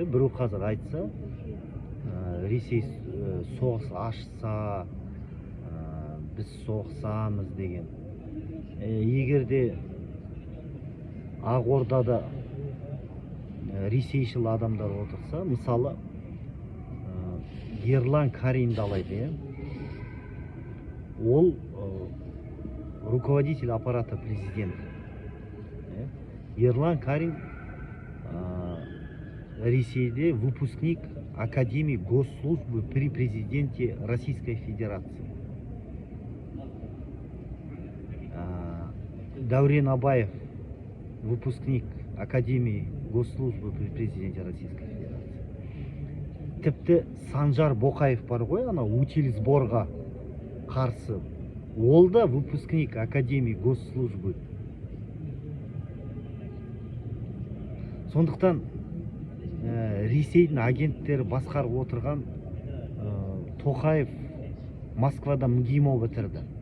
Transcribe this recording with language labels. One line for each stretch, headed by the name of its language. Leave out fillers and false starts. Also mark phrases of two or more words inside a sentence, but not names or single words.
Kazakh: Біреу қазір айтса, Ресей соғыс ашса, біз соғысамыз деген. Егерде Ақордада ресейшіл адамдар отырса, мысалы Ерлан Каримді алайды, ол
Russian: руководитель аппарата президента. Ерлан Карим Ресейде выпускник Академии госслужбы при президенте Российской Федерации. Даурен Абаев выпускник Академии госслужбы при президенте Российской Федерации.
Kazakh: Тіпті Санжар Боқаев бар ғой, ана утилизборға қарсы. Ол да
Russian: выпускник Академии госслужбы.
Kazakh: Сондықтан Ресейдің агенттері басқарып отырған Тоқаев Москвада МГИМО бітірді.